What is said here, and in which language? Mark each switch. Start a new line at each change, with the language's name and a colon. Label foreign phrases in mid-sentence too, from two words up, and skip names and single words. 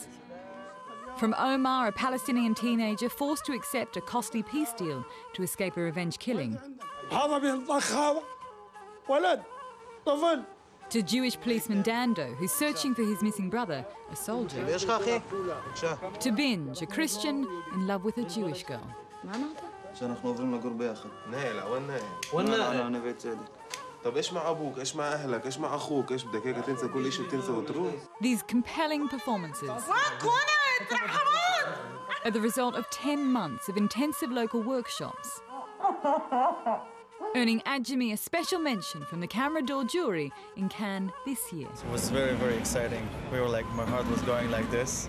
English: From Omar, a Palestinian teenager forced to accept a costly peace deal to escape a revenge killing, to Jewish policeman Dando, who's searching for his missing brother, a soldier, to Binge, a Christian in love with a Jewish girl.
Hebrew: שאנחנו עוברים לגור ביחד. נהל,
Arabic: وين نهل؟ نווה צדק. طب ايش مع ابوك؟ ايش مع اهلك؟ ايش مع اخوك؟ ايش بدك هيك تنسى كل شيء بتنسى وتروح؟
English: These compelling performances are the result of 10 months of intensive local workshops, earning Aimi a special mention from the Camera d'Or jury in Cannes this year. It was very, very exciting. We were like, my heart was going like this.